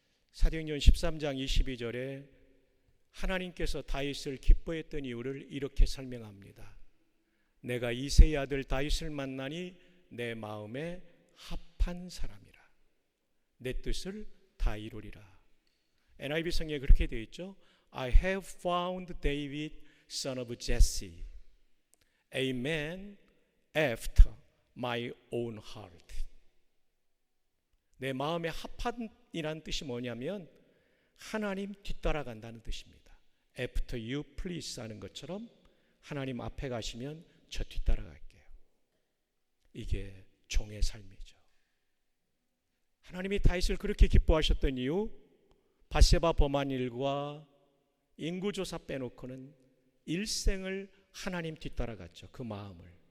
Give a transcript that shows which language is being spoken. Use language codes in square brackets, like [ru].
[ko] 사도행전 13장 22절에 하나님께서 다윗을 기뻐했던 이유를 이렇게 설명합니다. 내가 이새의 아들 다윗을 만나니 내 마음에 합한 사람이라. 내 뜻을 다 이루리라. NIV 성경에 그렇게 되어 있죠. [en] I have found David, son of Jesse, a man after my own heart. [ko] 내 마음에 합한이라는 뜻이 뭐냐면 하나님 뒤따라간다는 뜻입니다. [en] After you please [ko] 하는 것처럼 하나님 앞에 가시면 저 뒤따라갈게요. 이게 종의 삶이죠. 하나님이 다윗을 그렇게 기뻐하셨던 이유, 밧세바 범한 일과 인구조사 빼놓고는 일생을 하나님 뒤따라갔죠. 그 마음을.